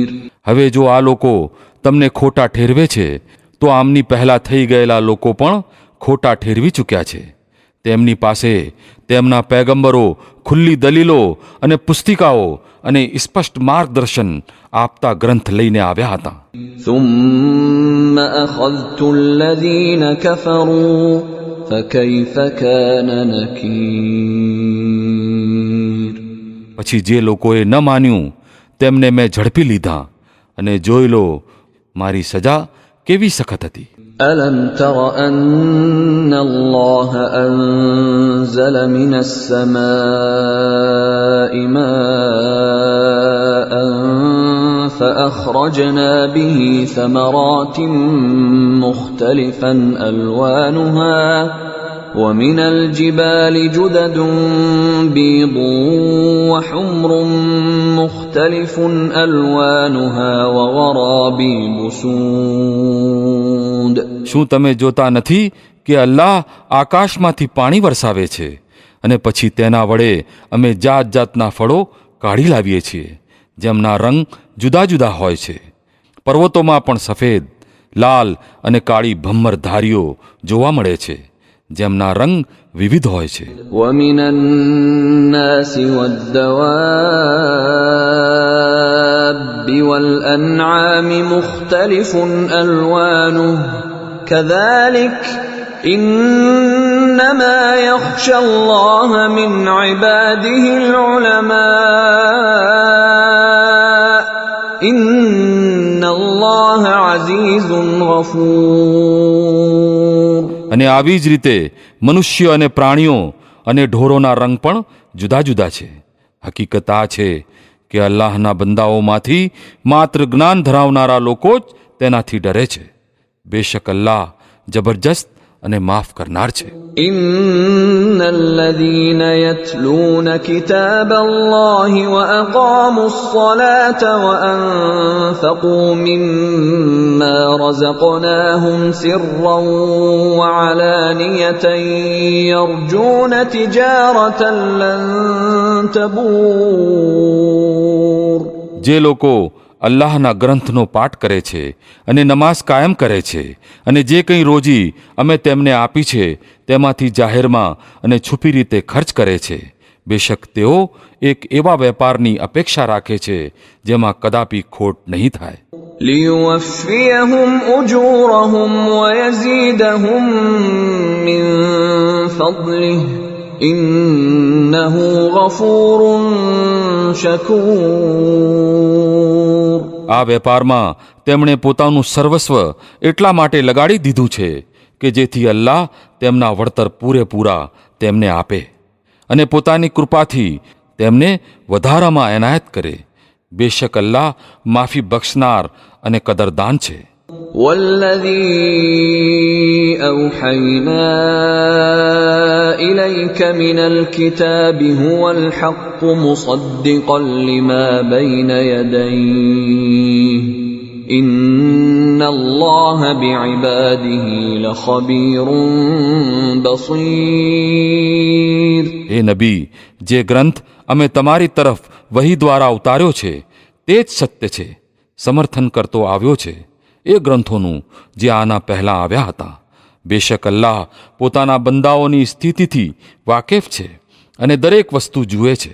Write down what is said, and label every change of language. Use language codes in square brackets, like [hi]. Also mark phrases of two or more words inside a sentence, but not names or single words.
[gu] હવે જો આ લોકો તમને ખોટા ઠેરવે છે, તો આમની પહેલા થઈ ગયેલા લોકો પણ ખોટા ઠેરવી ચૂક્યા છે. તેમની પાસે તેમના પૈગંબરો ખુલ્લી દલીલો અને પુસ્તિકાઓ અને સ્પષ્ટ માર્ગદર્શન આપતા ગ્રંથ લઈને આવ્યા હતા. [ar] ثُمَّ أَخَذْتُ الَّذِينَ كَفَرُوا فَكَيْفَ كَانَ نَكِيرِ. [gu] પછી જે લોકોએ ન માન્યું તેમને મેં ઝડપી લીધા, અને જોઈ લો મારી સજા કેવી સખત હતી. [ar] أَلَمْ تَرَ أَنَّ اللَّهَ أَنزَلَ مِنَ السَّمَاءِ مَاءً فَأَخْرَجْنَا بِهِ ثَمَرَاتٍ مُخْتَلِفًا أَلْوَانُهَا وَمِنَ الْجِبَالِ جُدَدٌ بِيضٌ وَحُمْرٌ مُخْتَلِفٌ أَلْوَانُهَا وَغَرَابِيبُ سُودٌ. [gu] શું તમે જોતા નથી કે અલ્લાહ આકાશમાંથી પાણી વરસાવે છે, અને પછી તેના વડે અમે જાત જાતના ફળો કાઢી લાવીએ છીએ, જેમના રંગ જુદા જુદા હોય છે. પર્વતોમાં પણ સફેદ, લાલ અને કાળી ભમ્મર ધારીઓ જોવા મળે છે, જેમના રંગ વિવિધ હોય છે. [ar] وَمِنَ النَّاسِ وَالدَّوَابِّ وَالْأَنْعَامِ مُخْتَلِفٌ أَلْوَانُهُ كَذَلِكَ إِنَّمَا يَخْشَى اللَّهَ مِنْ عِبَادِهِ الْعُلَمَاءُ إِنَّ اللَّهَ عَزِيزٌ غَفُورٌ. [gu] અને આવી જ રીતે મનુષ્ય અને પ્રાણીઓ અને ઢોરોના રંગ પણ જુદા જુદા છે. હકીકત આ છે કે અલ્લાહના બંદાઓમાંથી માત્ર જ્ઞાન ધરાવનારા લોકો જ તેનાથી ડરે છે. બેશક અલ્લાહ જબરજસ્ત અને માફ કરનાર છે. [ar] إِنَّ الَّذِينَ يَتْلُونَ كِتَابَ اللَّهِ وَأَقَامُوا الصَّلَاةَ وَأَنفَقُوا مِمَّا رَزَقْنَاهُمْ سِرًّا وَعَلَانِيَةً يَرْجُونَ تِجَارَةً لَّن تَبُورَ. [gu] જે લોકો અલ્લાહના ગ્રંથનો પાઠ કરે છે અને નમાઝ કાયમ કરે છે, અને જે કંઈ રોજી અમે તેમને આપી છે તેમાંથી જાહેરમાં અને છુપી રીતે ખર્ચ કરે છે, બેશક તેઓ એક એવા વેપારની અપેક્ષા રાખે છે જેમાં કદાપી ખોટ નહીં થાય. [ar] لِيُوَفِّيَهُمْ أُجُورَهُمْ وَيَزِيدَهُم مِّن فَضْلِهِ إِنَّهُ غَفُورٌ شَكُورٌ. [gu] આ વેપારમાં તેમણે પોતાનું સર્વસ્વ એટલા માટે લગાડી દીધું છે કે જેથી અલ્લાહ તેમના વળતર પૂરેપૂરા તેમને આપે, અને પોતાની કૃપાથી તેમને વધારામાં એનાયત કરે. બેશક અલ્લાહ માફી બક્ષનાર અને કદરદાન છે. [ar] وَالَّذِي أَوْحَيْنَا إِلَيْكَ مِنَ الْكِتَابِ هُوَ الْحَقُّ مُصَدِّقًا لِمَا بَيْنَ يَدَيْهِ إِنَّ اللَّهَ بِعِبَادِهِ لَخَبِيرٌ بَصِيرٌ. [gu] હે નબી, જે ગ્રંથ અમે તમારી તરફ વહી દ્વારા ઉતાર્યો છે તે જ સત્ય છે, સમર્થન કરતો આવ્યો છે એ ગ્રંથોનું જે આના પહેલા આવ્યા હતા. બેશક અલ્લાહ પોતાના બંદાઓની સ્થિતિથી વાકેફ છે અને દરેક વસ્તુ જુએ છે.